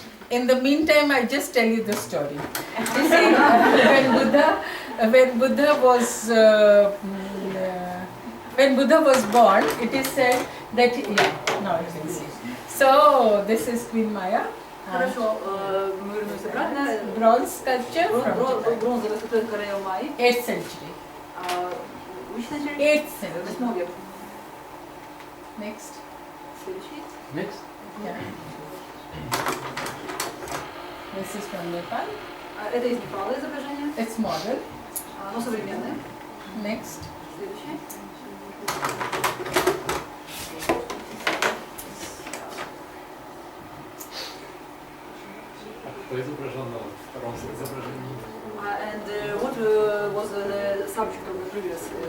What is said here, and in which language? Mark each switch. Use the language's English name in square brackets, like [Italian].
[English] in the meantime, I just tell you the story. You see, when Buddha was born, it is said that now you can see. So this is Queen Maya. [Russian] Хорошо, мы вернемся обратно. [English] Bronze sculpture from Japan. [Russian] Бронзовая статуэтка короля Майи. [English] 8th century. Which century? 8th century. [Russian] 8 век. [English] Next. [Russian] Следующий. [English] Next. Yeah. This is from Nepal. [Russian] Это из Непала изображение. [English] It's modern. [Russian] Оно современное. [English] Next. [Russian] Следующее. Кто изображен на втором изображении? [English] And what was the subject of the previous?